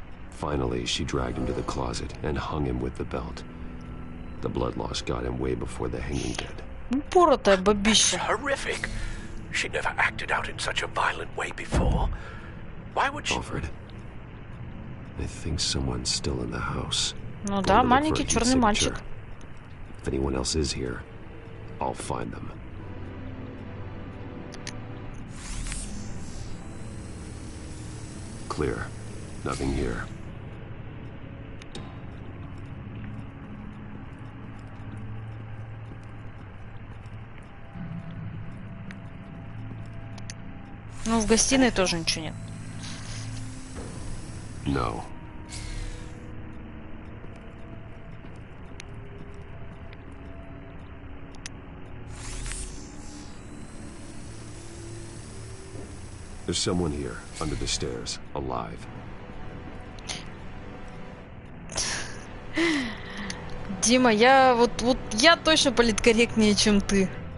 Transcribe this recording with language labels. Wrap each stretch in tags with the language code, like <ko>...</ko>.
<en>Finally, she dragged him to the closet and hung him with the belt. The blood loss got him way before the hanging did. That's horrific. She never acted out in such a violent way before. Why would she... Alfred, I think someone's still in the house.</en> <ru>Ну да, маленький черный мальчик.</ru> <en>If anyone else is here, I'll find them. Clear. Nothing here.</en> <ru>Ну, в гостиной тоже ничего нет.</ru> <en>No. There's someone here, under the stairs, alive.</en> <ru>Дима, я я точно политкорректнее, чем ты.</ru>